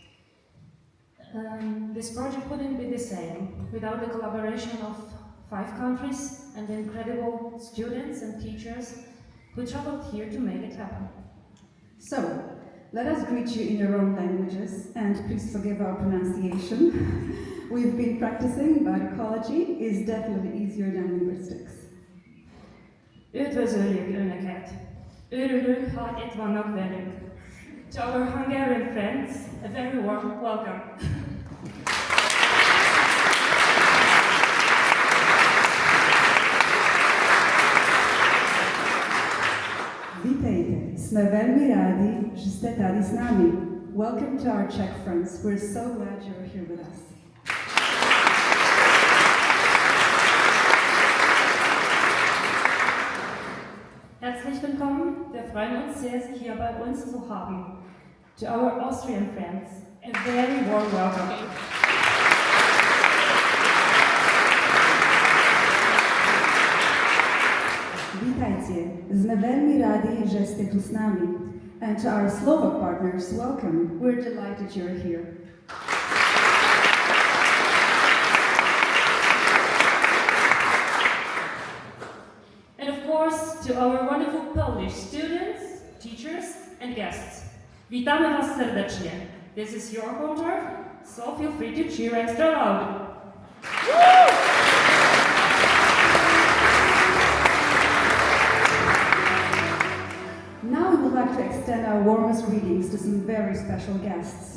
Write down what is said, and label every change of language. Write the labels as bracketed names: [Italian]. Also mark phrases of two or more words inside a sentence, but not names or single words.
[English] This project wouldn't be the same without the collaboration of 5 countries and the incredible students and teachers who traveled here to make it happen. So, let us greet you in your own languages, and please forgive our pronunciation. We've been practicing, but ecology is definitely easier than linguistics. [Hungarian] Üdvözöljük Önöket! Örülünk, hogy itt vannak velünk. [English] To our Hungarian friends, a very warm welcome. [Polish] Witajcie, [Slovak] sme veľmi rádi, že ste tady s nami. [English] Welcome to our Czech friends. We're so glad you're here with us. [German] Herzlich willkommen, wir freuen uns sehr, Sie hier bei uns zu haben. [English] To our Austrian friends, a very warm welcome. [Polish] Witajcie, [Slovak] sme veľmi rádi, že ste tu s nami. [English] And to our Slovak partners, welcome. We're delighted you're here. And of course, to our wonderful Polish students, teachers, and guests. [Polish] Witamy Was serdecznie. [English] This is your home turf, so feel free to cheer extra loud. Now we would like to extend our warmest greetings to some very special guests.